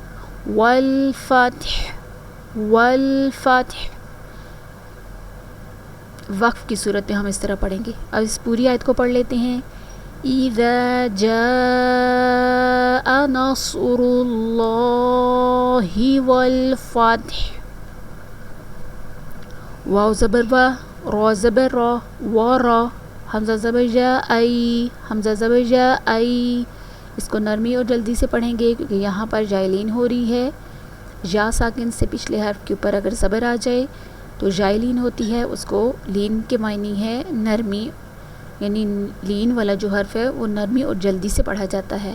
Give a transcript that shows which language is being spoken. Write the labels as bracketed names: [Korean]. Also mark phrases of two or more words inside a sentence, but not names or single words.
[Arabic] والفتح، والفتح، [Urdu] وقف کی صورت میں ہم اس طرح پڑھیں گے۔ اب اس پوری آیت کو پڑھ لیتے ہیں۔ [Arabic] اذا جاء نصر اللہ والفتح، [Urdu] واو زبر وا، را زبر را، وارا، حمزہ زبر جا ای، حمزہ زبر جا ای، اس کو نرمی اور جلدی سے پڑھیں گے کیونکہ یہاں پر جائلین ہو رہی ہے۔ یا ساکن سے پچھلے حرف کے اوپر اگر زبر آ جائے تو جائلین ہوتی ہے، اس کو لین کے معنی ہے نرمی، یعنی لین والا جو حرف ہے وہ نرمی اور جلدی سے پڑھا جاتا ہے۔